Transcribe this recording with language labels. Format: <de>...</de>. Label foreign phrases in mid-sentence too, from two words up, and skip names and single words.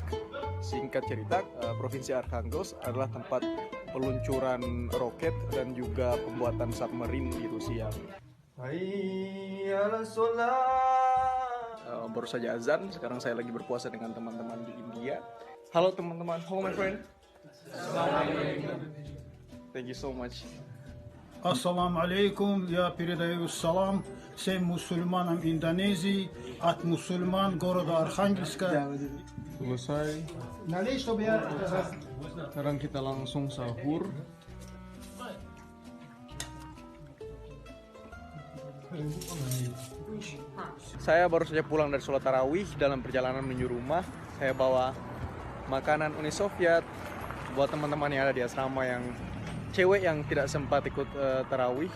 <id>Singkat cerita, provinsi Arkhangelsk adalah tempat peluncuran roket dan juga pembuatan submarine di Rusia. Baru saja azan. Sekarang saya lagi berpuasa dengan teman-teman di India. Halo teman-teman,</id> <en>how my friend? Thank you so much.</en> <id>Assalamualaikum,</id> <ru>я передаю салам всем мусульманам Индонезии от мусульман города Архангельска.</ru> <id>Selesai. Sekarang kita langsung sahur. Saya baru saja pulang dari sholat tarawih. Dalam perjalanan menuju rumah, saya bawa makanan Uni Soviet buat teman-teman yang ada di asrama yang cewek yang tidak sempat ikut tarawih.</id>